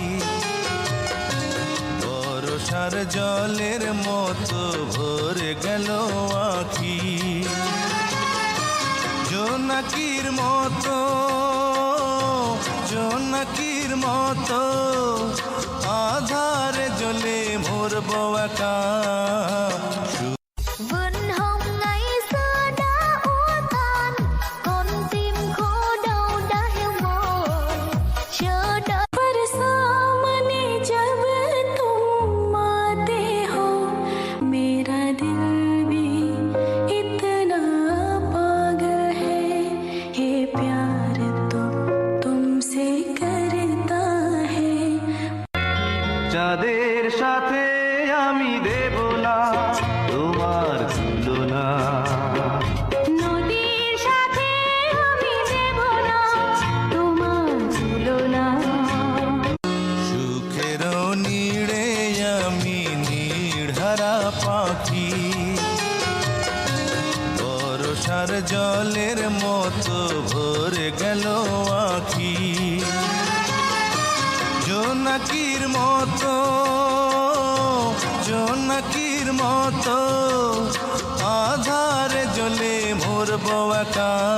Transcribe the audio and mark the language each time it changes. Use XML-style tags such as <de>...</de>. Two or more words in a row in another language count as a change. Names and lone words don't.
<bn>বর্ষার জলের মতো ভরে গেল আখি, জোনাকির মতো জোনাকির মতো আধারে জ্বলে মরব একা।</bn> <vi>vườn hồng ngày xưa đã úa tàn, con tim khô đau đã héo mòn chờ đợi</vi> <hi>बरसाने जब तुम आते हो मेरा दिल भी इतना पागल है ये प्यार तो तुमसे करता है</hi> <bn>চাঁদের সাথে আমি দেব না তোমার তুলনা, নদীর সাথে আমি দেব না তোমার তুলনা সুখের নীড়ে আমি নির্হারা পাখি, বর্ষার জলের মতো ভরে গেল আখি, জোনাকির মতো জোনাকির মতো আধারে জ্বলে মরব একা।</bn>